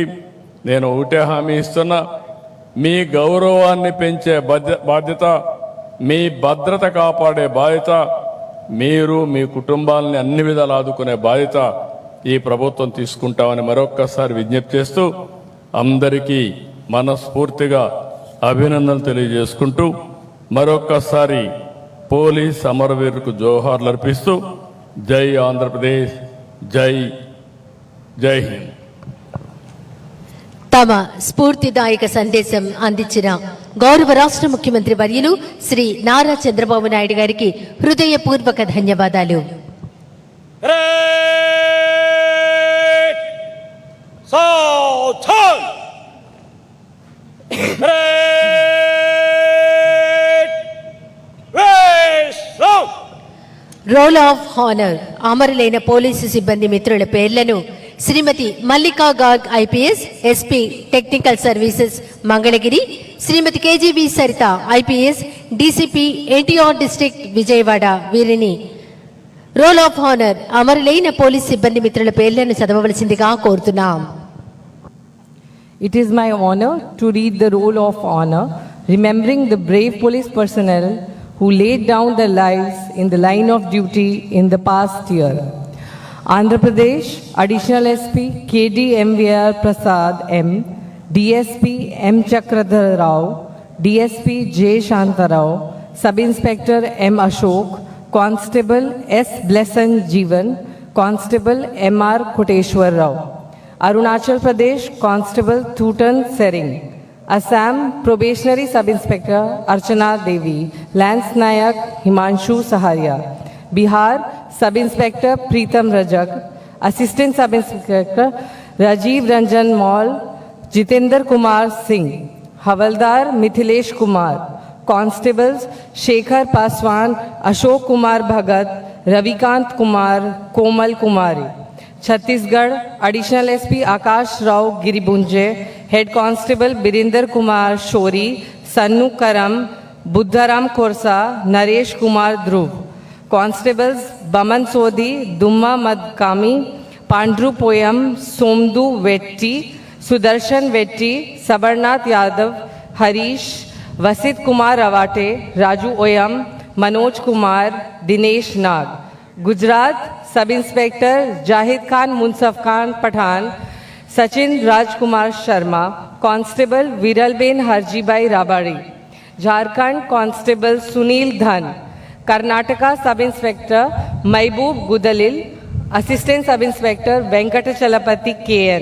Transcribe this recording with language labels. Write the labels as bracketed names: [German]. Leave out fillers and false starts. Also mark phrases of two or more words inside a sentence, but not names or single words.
[Telugu] నేను ఒకటే హామీ ఇస్తున్నా, మీ గౌరవాన్ని పెంచే బాధ్యత, మీ భద్రత కాపాడే బాధ్యత, మీరు మీ కుటుంబాలని అన్ని విధాలు ఆదుకునే బాధ్యత ఈ ప్రభుత్వం తీసుకుంటామని మరొక్కసారి విజ్ఞప్తి చేస్తూ, అందరికీ మనస్ఫూర్తిగా అభినందనలు తెలియజేసుకుంటూ, మరొక్కసారి పోలీస్ అమరవీరులకు జోహార్లు అర్పిస్తూ, జై ఆంధ్రప్రదేశ్, జై జై హింద్. తమ స్ఫూర్తిదాయక సందేశం అందించిన గౌరవ రాష్ట్ర ముఖ్యమంత్రి వర్యులు శ్రీ నారా చంద్రబాబు నాయుడు గారికి హృదయపూర్వక ధన్యవాదాలు. [English] Southern! West! roll of honor [Telugu] అమరులైన పోలీసు సిబ్బంది మిత్రుల పేర్లను శ్రీమతి మల్లికా గార్గ్ ఐపీఎస్, [English] SP Technical Services [Telugu] మంగళగిరి, శ్రీమతి కేజీవి సరిత ఐపీఎస్, డీసీపీ ఎన్టీఆర్ డిస్ట్రిక్ట్ విజయవాడ వీరిని [English] roll of honor [Telugu] అమరులైన పోలీస్ సిబ్బంది మిత్రుల పేర్లను చదవవలసిందిగా కోరుతున్నాం. [English] It is my honor to read the roll of honor, remembering the brave police personnel who laid down their lives in the line of duty in the past year. Andhra Pradesh Additional SP KD MVR Prasad M, DSP M Chakradhar Rao, DSP J Shantarao, Sub Inspector M Ashok, Constable S Blessan Jeevan, Constable MR Koteshwar Rao. Arunachal Pradesh Constable Thutan Sering. Assam Probationary Sub-Inspector Archana Devi, Lance Nayak Himanshu Saharia. Bihar Sub-Inspector Preetam Rajak, Assistant Sub-Inspector Rajiv Ranjan Mall, Jitendra Kumar Singh, Havaldar Mithilesh Kumar, Constables Shekhar Paswan, Ashok Kumar Bhagat, Ravikant Kumar, Komal Kumari. Chhattisgarh Additional SP Akash Rao Giribunje, Head Constable Birinder Kumar Shori, Sannu Karam, Buddharam Korsa, Naresh Kumar Dhruv. Constables Baman Sodhi, Dumma Madkami, Pandru Poyam, Somdu Vetti, Sudarshan Vetti, Sabarnath Yadav, Harish, Vasit Kumar Ravate, Raju Oyam, Manoj Kumar, Dinesh Nag. Gujarat Sub Inspector Jahid Khan Munsaf Khan Pathan, Sachin Rajkumar Sharma, Constable Viralben Harjibai Rabari. Jharkhand Constable Sunil Dhan. Karnataka Sub Inspector Maiboob Gudalil, Assistant Sub Inspector Venkatachalapati KN.